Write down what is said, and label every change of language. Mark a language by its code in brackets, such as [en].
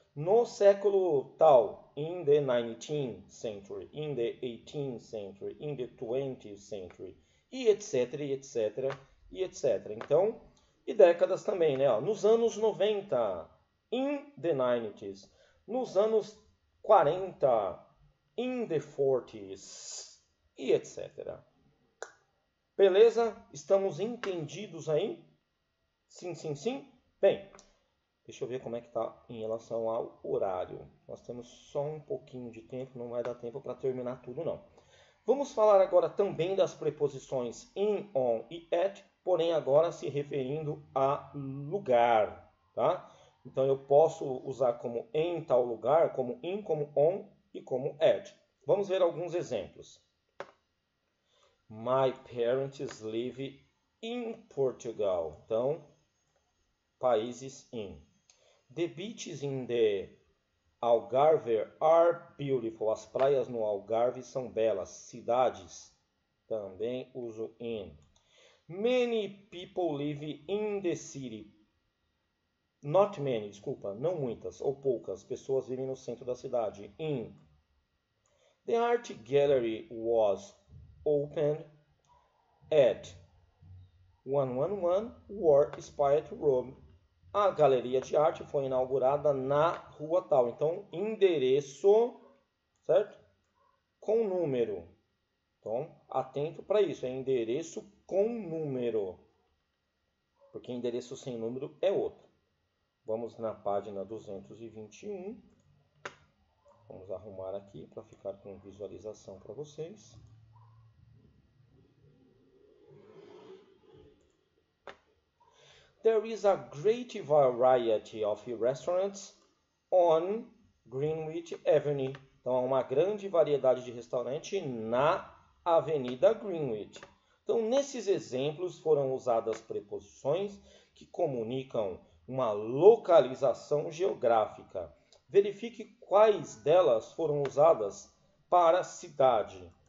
[pt] No século tal, [en] in the 19th century, in the 18th century, in the 20th century, [pt] e etc, e etc, e etc. Então, e décadas também, né? Nos anos 90, [en] in the 90s. [pt] Nos anos 40, [en] in the 40s, [pt] e etc. Beleza? Estamos entendidos aí? Sim, sim, sim? Bem, deixa eu ver como é que está em relação ao horário. Nós temos só um pouquinho de tempo, não vai dar tempo para terminar tudo não. Vamos falar agora também das preposições in, on e at, porém agora se referindo a lugar, tá? Então eu posso usar como em tal lugar, como in, como on e como at. Vamos ver alguns exemplos. [en] My parents live in Portugal. [pt] Então, países in. [en] The beaches in the Algarve are beautiful. [pt] As praias no Algarve são belas. Cidades, também uso in. [en] Many people live in the city. Not many, [pt] desculpa, não muitas ou poucas pessoas vivem no centro da cidade. [en] In. The art gallery was opened at 111 War Spite Road. [pt] A galeria de arte foi inaugurada na rua tal. Então, endereço, certo? Com número. Então, atento para isso. É endereço com número. Porque endereço sem número é outro. Vamos na página 221. Vamos arrumar aqui para ficar com visualização para vocês. [en] There is a great variety of restaurants on Greenwich Avenue. [pt] Então, há uma grande variedade de restaurantes na Avenida Greenwich. Então, nesses exemplos foram usadas preposições que comunicam uma localização geográfica. Verifique quais delas foram usadas para cidade.